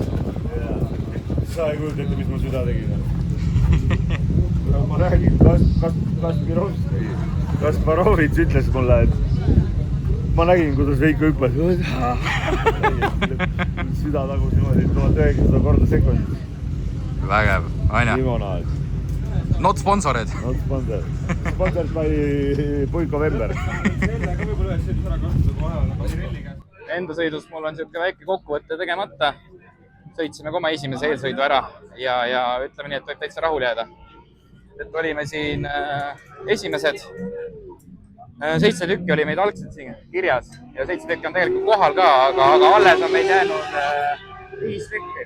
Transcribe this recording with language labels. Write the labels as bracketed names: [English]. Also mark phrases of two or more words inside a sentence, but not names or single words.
[Estonian] Sa ei kujuta ette, mis ma süda tegin. Ma räägin, Kasparovits ütles mulle, et ma nägin, kuidas Veiko hüppas. Süda tagus niimoodi 1900 korda sekundis. Vägev, aina. Limonaad. [English] Not sponsored. Not sponsored. Sponsored by Puiko Vember. [Estonian] Enda sõidust mul on siuke väike kokkuvõtte tegemata. Sõitsime koma esimese eelsõidu ära ja ütleme nii, et võib täitsa rahul jääda. Et olime siin esimesed 7 tükki oli meid algselt siin kirjas ja 7 tükki on tegelikult kohal ka, aga alles on meid jäänud 5 tükki.